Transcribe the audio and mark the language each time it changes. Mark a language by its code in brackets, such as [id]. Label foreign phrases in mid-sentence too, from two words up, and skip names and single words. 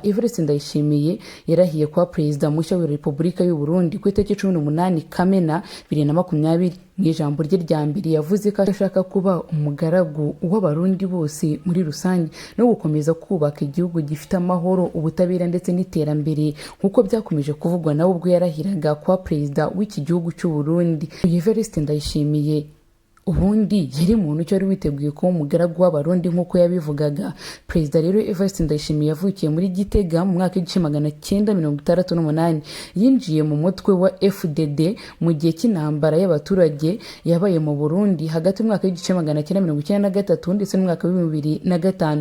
[rw] Evariste Ndayishimiye yarahiye kwa perezida mushya wa Repubulika y'u Burundi ku itariki 18 Kamena 2020. Mu ijambo rye rya mbere yavuze ko ashaka kuba umugaragu w'abarundi bose muri rusange no gukomeza kubaka igihugu gifite amahoro, ubutabera ndetse n'iterambere, nkuko byakomeje kuvugwa nawe ubwo yarahiraga kwa perezida w'iki gihugu cy'Uburundi. Evariste Ndayishimiye ubundi yari muntu cyari witeguye kuba umugaragu w'abarundi nkuko yabivugaga. Perezida rero Evariste Ndayishimiye yavukiye muri Gitega mu mwaka w'1968. Yinjiye mu mutwe wa FDD mu gihe cy'intambara y'abaturage yabaye mu Burundi hagati mu mwaka w'1993 ndetse n'umwaka w'2005.